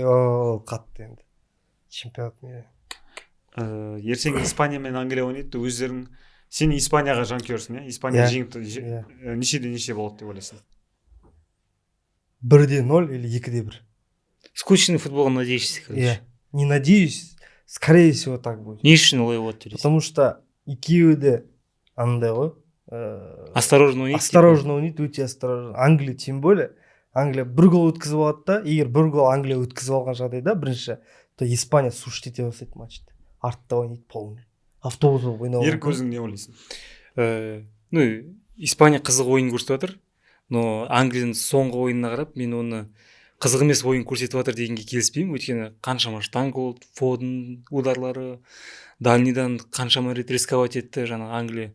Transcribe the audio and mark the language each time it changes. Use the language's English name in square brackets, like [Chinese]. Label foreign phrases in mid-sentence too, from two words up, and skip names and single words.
[Kazakh] Ол қатты енді. Чемпионат не. Ертең Испания мен Англия ойнайды, өздерің сен Испанияға жанкүйерсің, иә? Испания Иә. жеңіп нешеде неше болады деп ойлайсың? [Russian] 1-0 или 2-1. Скучный футболға надеешься, короче. [Kazakh] Иә. [Russian] Не надеюсь, скорее всего так будет. [Kazakh] Не үшін олай болады деп. [Russian] Потому что [Kazakh] екеуі де андай ғой. Осторожно ойнайды. Осторожно ойнайды, өте осторожно. Англия [Russian] тем более. [Kazakh] Англия бір гол өткізіп алады да, егер бір гол Англия өткізіп алған жағдайда бірінші, то Испания сушить ете бастайды матчты. Артта ойнайды полный. Автобус болып ойнау. Ерік өзің не ойлайсың? Испания қызық ойын көрсетіп жатыр, но Англияның соңғы ойынына қарап, мен оны қызық емес ойын көрсетіп жатыр дегенге келіспеймін, өйткені қаншама штанг болды, Фоден ударлары, дальныйдан қаншама рет рисковать етті жаңағы Англия.